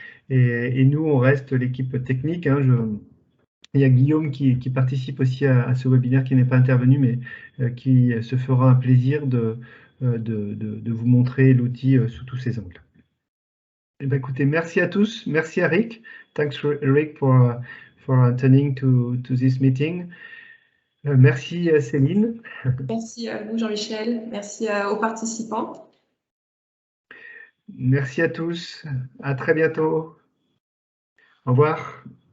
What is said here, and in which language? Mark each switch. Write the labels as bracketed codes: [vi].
[fr] Et nous, on reste l'équipe technique. Hein, il y a Guillaume qui participe aussi à ce webinaire, qui n'est pas intervenu, mais qui se fera un plaisir de vous montrer l'outil sous tous ses angles. Eh bien, écoutez, merci à tous. Merci à Rick. [en] Thanks, Rick, for attending to this meeting. [fr] Merci Céline. Merci à vous, Jean-Michel. Merci aux participants. Merci à tous. À très bientôt. Au revoir.